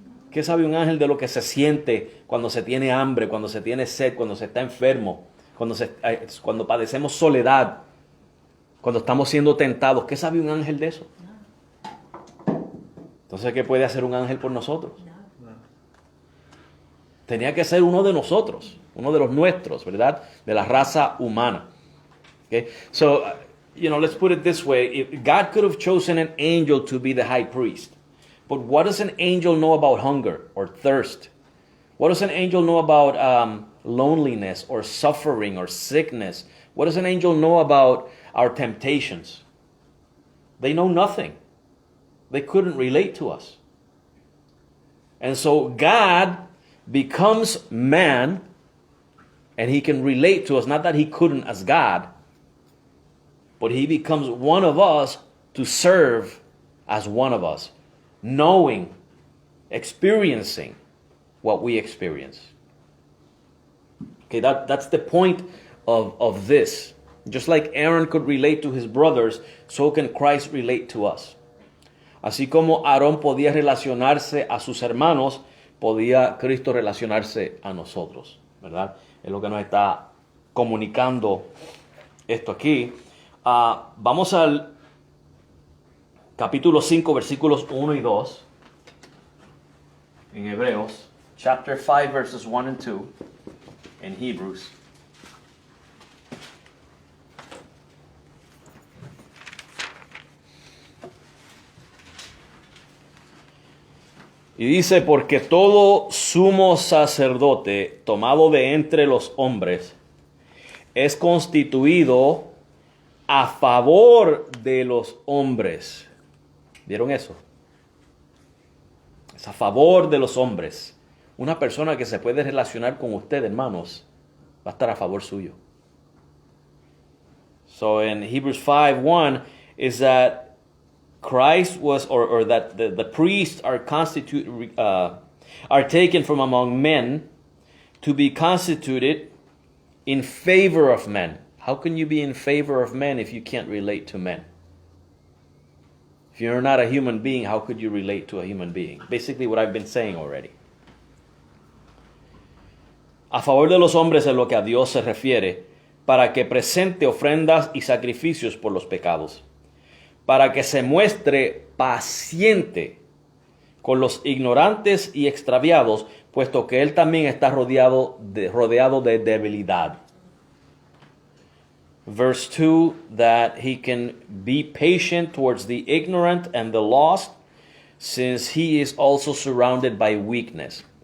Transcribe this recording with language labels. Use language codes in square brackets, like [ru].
[es] ¿Qué sabe un ángel de lo que se siente cuando se tiene hambre, cuando se tiene sed, cuando se está enfermo, cuando padecemos soledad, cuando estamos siendo tentados? ¿Qué sabe un ángel de eso? Entonces, ¿qué puede hacer un ángel por nosotros? Tenía que ser uno de nosotros, uno de los nuestros, ¿verdad? De la raza humana. [en] Okay? So, let's put it this way. If God could have chosen an angel to be the high priest. But what does an angel know about hunger or thirst? What does an angel know about loneliness or suffering or sickness? What does an angel know about our temptations? They know nothing. They couldn't relate to us. And so God becomes man, and he can relate to us. Not that he couldn't as God, but he becomes one of us to serve as one of us, knowing, experiencing what we experience. Okay, that's the point of this. Just like Aaron could relate to his brothers, so can Christ relate to us. [es] Así como Aarón podía relacionarse a sus hermanos, podía Cristo relacionarse a nosotros, ¿verdad? Es lo que nos está comunicando esto aquí. Vamos al capítulo 5, versículos 1 y 2. en Hebreos, [en] chapter 5, verses 1 and 2, en Hebrews. [es] Y dice, porque todo sumo sacerdote tomado de entre los hombres es constituido a favor de los hombres. ¿Vieron eso? Es a favor de los hombres. Una persona que se puede relacionar con usted, hermanos, va a estar a favor suyo. [en] So in Hebrews 5:1 is that Christ was, or that the priests are are taken from among men to be constituted in favor of men. How can you be in favor of men if you can't relate to men? If you're not a human being, how could you relate to a human being? Basically what I've been saying already. [es] A favor de los hombres es lo que a Dios se refiere, para que presente ofrendas y sacrificios por los pecados, para que se muestre paciente con los ignorantes y extraviados, puesto que Él también está rodeado de debilidad. [en] Verse 2, that He can be patient towards the ignorant and the lost, since He is also surrounded by weakness.